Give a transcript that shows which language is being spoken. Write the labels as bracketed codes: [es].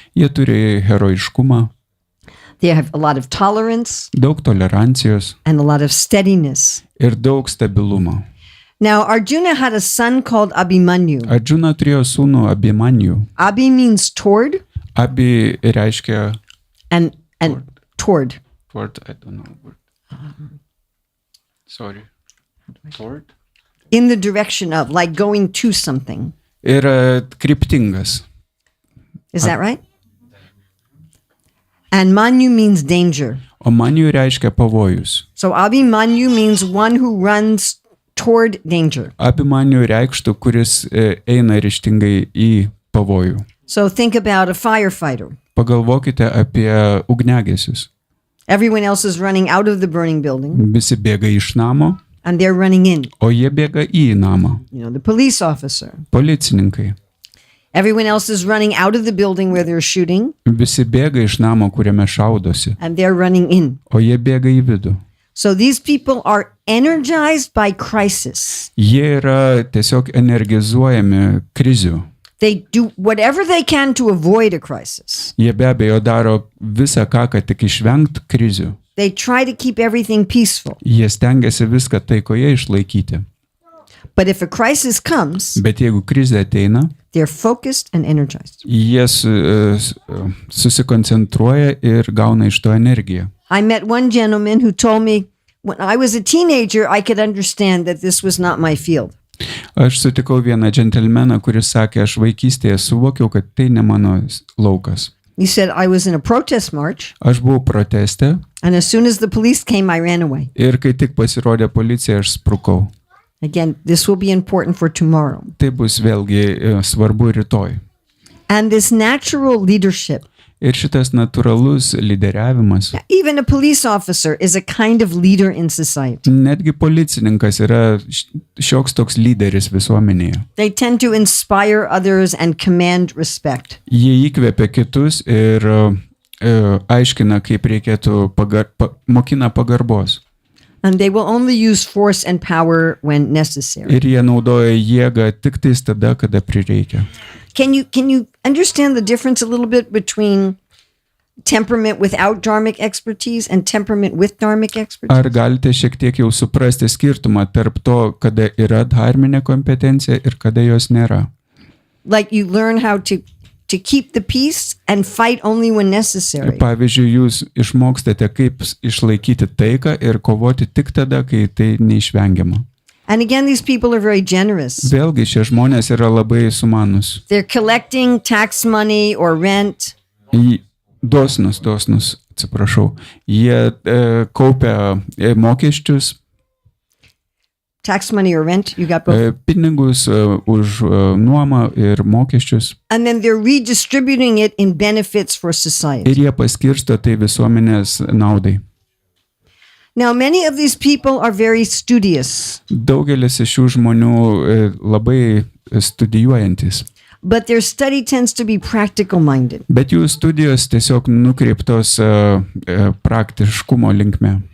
[lt] Jie turi herojiškumą, [en] They have a lot of tolerance [lt] daug tolerancijos [en] and a lot of steadiness. [lt] ir daug stabilumo. [en] Now, Arjuna had a son called Abhimanyu. [lt] Arjuna turėjo sūnų Abhimanyu. [en] Abhi means toward [lt] Abi reiškia [en] and toward. toward, I don't know. Sorry. Toward? In the direction of, like going to something. [lt] Ir kryptingas. [en] Is that right? And Manyu means danger. [lt] O manijų reiškia pavojus. [en] So Abhimanyu means one who runs toward danger. [lt] Abhimanyu reikštų, kuris eina ryžtingai į pavojų. [en] So think about a firefighter. [lt] Pagalvokite apie ugniagesius. [en] Everyone else is running out of the burning building [lt] Visi bėga iš namo, [en] and they're running in. [lt] o jie bėga į namą. [en] You know, the police officer. [lt] Policininkai. [en] Everyone else is running out of the building where they're shooting [lt] Visi bėga iš namo, kuriame šaudosi, [en] and they're running in. [lt] o jie bėga į vidų. [en] So these people are energized by crisis. [lt] Jie yra tiesiog energizuojami krizių. [en] They do whatever they can to avoid a crisis. [lt] Jie be abejo daro visą ką, kad tik išvengt krizių. [en] They try to keep everything peaceful. [lt] Jie stengiasi viską taikoje išlaikyti. [en] But if a crisis comes, [lt] Bet jeigu krizė ateina, [en] they're focused and energized. [lt] jie susikoncentruoja ir gauna iš to energiją. [en] I met one gentleman who told me when I was a teenager, I could understand that this was not my field. [lt] Aš sutikau vieną džentelmeną, kuris sakė, aš vaikystėje suvokiau, kad tai ne mano laukas. [en] He said, I was in a protest march, [lt] Aš buvau proteste [en] and as soon as the police came, I ran away. [lt] ir kai tik pasirodė policija, aš sprukau. [en] Again, this will be important for tomorrow. [lt] Tai bus vėlgi svarbu rytoj. [en] And this natural leadership, [lt] Ir šitas natūralus lyderiavimas, [en] even a police officer is a kind of leader in society. [lt] netgi policininkas yra šioks toks lyderis visuomenėje. [en] They tend to inspire others and command respect. [lt] Jie įkvepia kitus ir aiškina, kaip reikėtų mokina pagarbos. [en] And they will only use force and power when necessary. [lt] Ir jie naudoja jėgą tik tais tada, kada prireikia. [en] Can you understand the difference a little bit between temperament without dharmic expertise and temperament with dharmic expertise? [lt] Ar galite šiek tiek jau suprasti skirtumą tarp to, kada yra dharminė kompetencija ir kada jos nėra? [en] Like you learn how to keep the peace and fight only when necessary. [lt] Pavyzdžiui, jūs išmokstate, kaip išlaikyti taiką ir kovoti tik tada, kai tai neišvengiama. [en] And again, these people are very generous. [lt] Vėlgi, šie žmonės yra labai sumanus. [en] They're collecting tax money or rent. [lt] Dosnus, atsiprašau. Jie kaupia mokesčius. [en] Tax money or rent, you got both. [lt] Pinigus už nuomą ir mokesčius. [en] And then they're redistributing it in benefits for society. [lt] Ir jie paskirsto tai visuomenės naudai. [en] Now, many of these people are very studious. [lt] Daugelis iš šių žmonių labai studijuojantis. [en] But their study tends to be practical minded. [lt] Bet jų studijos tiesiog nukreiptos praktiškumo linkme.